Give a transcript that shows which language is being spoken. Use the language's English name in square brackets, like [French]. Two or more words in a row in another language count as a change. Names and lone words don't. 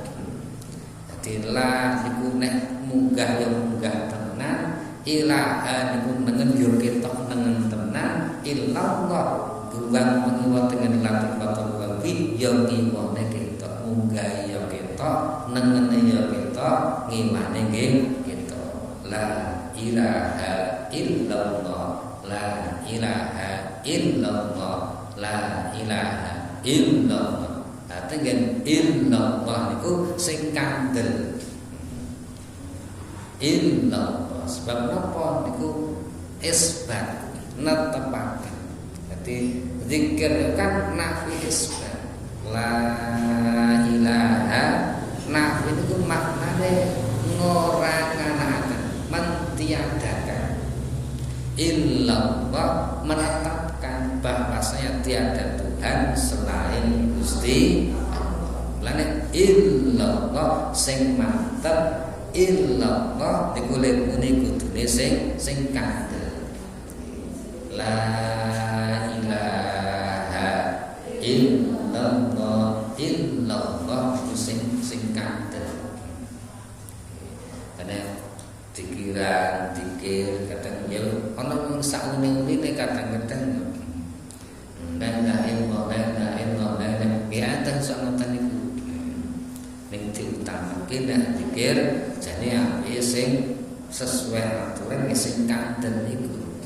[Javanese] Dadi la niku nek munggah ya munggah tenan, ilaha niku nengen ya ketok nengen tenan, illallah buang mengiwa dengan [Arabic] لطيفة القلب [Javanese] ya ngiwane ketok, munggah ya ketok, nengene ya ketok, ngiwane nggih ketok. [Arabic] لا إله إلا الله، لا إله إلا الله، لا إله إلا الله. [Javanese] Tengen illallah niku sing kandel. Illallah sebab napa niku isbat netepaken. Dadi zikir kan [Arabic] نفي إثبات. لا إله [Javanese] nafi niku maknane ngoranganaken, mentiadakan. [Indonesian] Illallah menetapkan bahwasanya tiada Tuhan selain Gusti Allah. [Javanese] Lane illallah sing mantep, illallah niku muni kudune sing kandel. [Arabic] لا إله إلا الله، إلا الله [Javanese] sing kandel. Karena pikiran, zikir kadang ya ana wong saune-une kadang-kadang [Arabic] لا إله إلا الله [Javanese] ya enten sanatan niku ning diutamake nek zikir jane apike sing sesuai aturan sing kanten iku.